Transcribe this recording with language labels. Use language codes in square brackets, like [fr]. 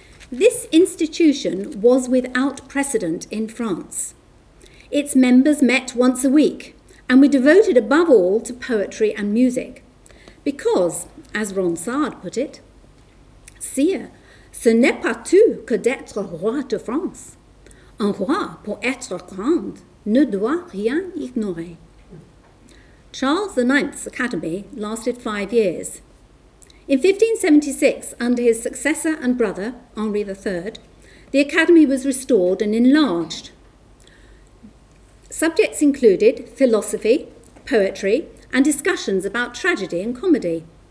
[en] This institution was without precedent in France. Its members met once a week and were devoted above all to poetry and music, because, as Ronsard put it, [fr] "Sire, ce n'est pas tout que d'être roi de France. Un roi, pour être grand, ne doit rien ignorer." [en] Charles IX's academy lasted 5 years. In 1576, under his successor and brother, Henri III, the academy was restored and enlarged. Subjects included philosophy, poetry, and discussions about tragedy and comedy.